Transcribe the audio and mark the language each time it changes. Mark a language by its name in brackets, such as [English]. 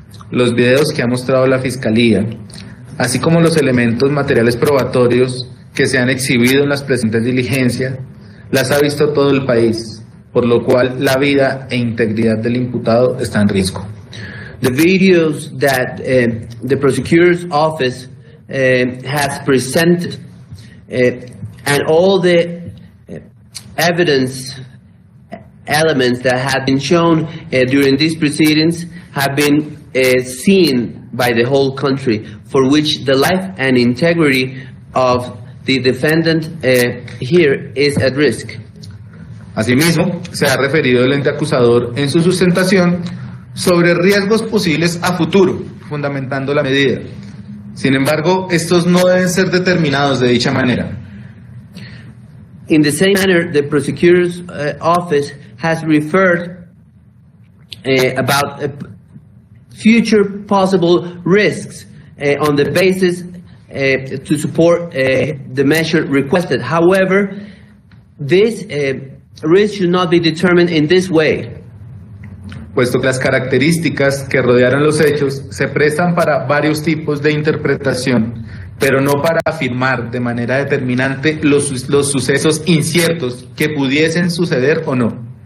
[Spanish] Los videos que ha mostrado la Fiscalía, así como los elementos materiales probatorios que se han exhibido en las presentes diligencias, las ha visto todo el país, por lo cual la vida e integridad del imputado está en riesgo. [English] The videos that the prosecutor's office has presented and all the evidence elements that have been shown during these proceedings have been seen by the whole country, for which the life and integrity of the defendant here is at risk. [Spanish] Asimismo, se ha referido el ente acusador en su sustentación sobre riesgos posibles a futuro, fundamentando la medida. Sin embargo, estos no deben ser determinados de dicha manera. [English] In the same manner, the prosecutor's office has referred about future possible risks on the basis to support the measure requested. However, this risk should not be determined in this way. [Spanish] Puesto que las características que rodearon los hechos se prestan para varios tipos de interpretación, pero no para afirmar de manera determinante los sucesos inciertos que pudiesen suceder o no.